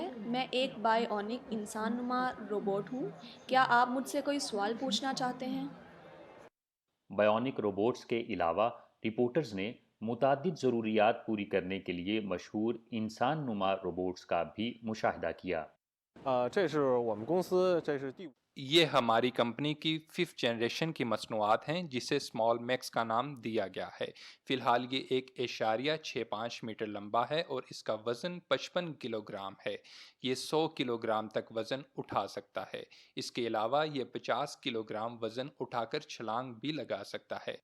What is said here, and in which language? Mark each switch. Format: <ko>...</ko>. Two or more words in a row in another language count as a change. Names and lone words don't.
<ur>میں ایک بایونک انسان نما روبوٹ ہوں. کیا آپ مجھ سے کوئی سوال پوچھنا چاہتے ہیں?</ur> <en>bionic robots</en> <ur>کے علاوہ رپورٹرز نے متعدد ضروریات پوری کرنے کے لیے مشہور انسان نما روبوٹس کا بھی مشاہدہ کیا.</ur> <zh>这是我们公司，这是第</zh> <ur>یہ ہماری کمپنی کی</ur> <en>5th generation</en> <ur>کی مصنوعات ہیں جسے سمال میکس کا نام دیا گیا ہے. فی الحال یہ 1.65 میٹر لمبا ہے اور اس کا وزن 55 کلوگرام ہے. یہ 100 کلوگرام تک وزن اٹھا سکتا ہے. اس کے علاوہ یہ 50 کلوگرام وزن اٹھا کر چھلانگ بھی لگا سکتا ہے.</ur>